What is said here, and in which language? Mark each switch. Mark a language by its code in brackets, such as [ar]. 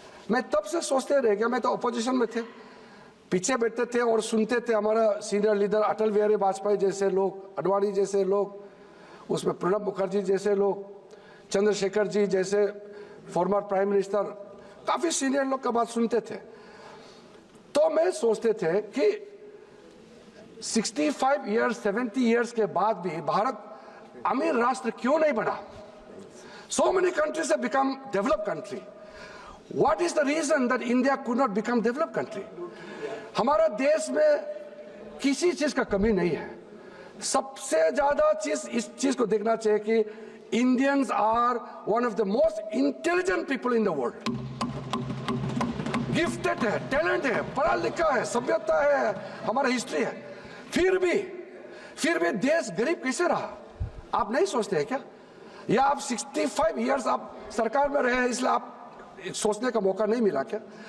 [hi] मैं तब से सोचते रह गया, मैं तो अपोजिशन में थे, पीछे बैठते थे और सुनते थे हमारा सीनियर लीडर अटल बिहारी वाजपेयी जैसे लोग, अडवाणी जैसे लोग, उसमें प्रणब मुखर्जी जैसे लोग, चंद्रशेखर जी जैसे फॉर्मर प्राइम मिनिस्टर, काफी सीनियर लोग का बात सुनते थे। तो मैं सोचते थे कि 65 इयर्स 70 इयर्स के बाद भी भारत अमीर राष्ट्र क्यों नहीं बना? [en] So many countries have become developed country. What is the reason that India could not become developed country? [hi] हमारा देश में किसी चीज का कमी नहीं है। सबसे ज्यादा चीज इस चीज को देखना चाहिए कि [en] Indians are one of the most intelligent people in the world. [hi] Gifted है, टैलेंट है, पढ़ा लिखा है, सभ्यता है, हमारा हिस्ट्री है। फिर भी देश गरीब कैसे रहा? आप नहीं सोचते हैं क्या? या आप 65 इयर्स आप सरकार में रहे हैं इसलिए आप सोचने का मौका नहीं मिला क्या?